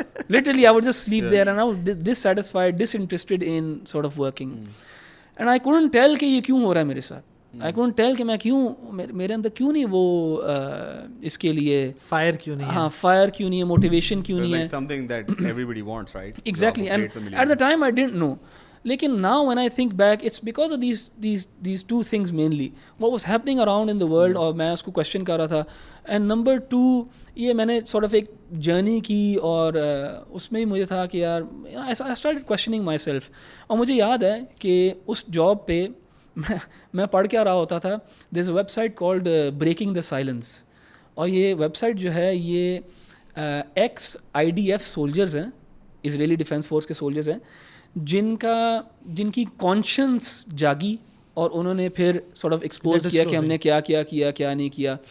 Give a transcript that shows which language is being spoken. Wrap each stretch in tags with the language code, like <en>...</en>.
<en>Literally I would just sleep there and I was dissatisfied, disinterested in sort of working. And I couldn't tell</en> <ur>کہ یہ کیوں ہو رہا ہے میرے ساتھ.</ur> <en>I couldn't tell</en> <ur>کہ میں کیوں, میرے اندر کیوں نہیں وہ اس کے لیے فائر کیوں نہیں ہے, ہاں فائر کیوں نہیں ہے, موٹیویشن کیوں نہیں ہے.</ur> <en>something that everybody wants, right? Exactly. And at the time I didn't know. لیکن now when I think back it's because of these two things mainly, what was happening around in the world,</en> <ur>اور میں اس کو</ur> <en>question</en> <ur>کر رہا تھا.</ur> <en>and number 2</en> <ur>یہ میں نے sort of ایک جرنی کی اور اس میں ہی مجھے تھا کہ یار</ur> <en>I started questioning myself.</en> <ur>اور مجھے یاد ہے کہ اس جاب پہ میں پڑھ کے آ رہا ہوتا تھا,</ur> <en>there's a website called Breaking the Silence,</en> <ur>اور یہ ویب سائٹ جو ہے یہ ایکس IDF سولجرز ہیں, اسرائیلی ڈیفینس فورس کے سولجرز ہیں, جن کی کانشنس جاگی اور انہوں نے پھر سارٹ آف ایکسپوز کیا کہ ہم نے کیا نہیں کیا.</ur>